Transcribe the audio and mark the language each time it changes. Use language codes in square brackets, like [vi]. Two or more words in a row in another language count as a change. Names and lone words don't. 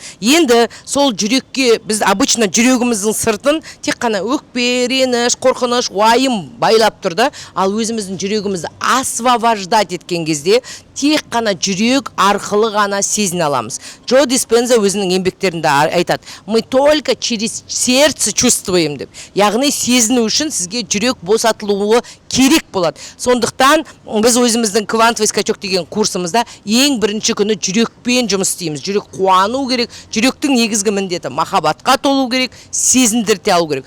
[kk] Енді сол жүрекке, біз обычно жүрегіміздің сыртын тек қана өкпе, реніш, қорқыныш, уайым байлап тұрды. Ал өзіміздің жүрегімізді освобождать еткен кезде тек қана жүрек арқылы ғана сезіне аламыз. аламыз. Джо Диспенза өзінің еңбектерінде айтады, [ru] мы только через сердце чувствуем деп. [kk] Яғни сезіну үшін сізге жүрек босатылуы керек болады. Сондықтан біз өзіміздің [ru] квантовый скачок [kk] деген курсымызда ең бірінші күні жүрекпен жұмыс істейміз. Жүрек қуану керек, жүректің негізгі міндеті махаббатқа толу керек, сезіндірте алу керек.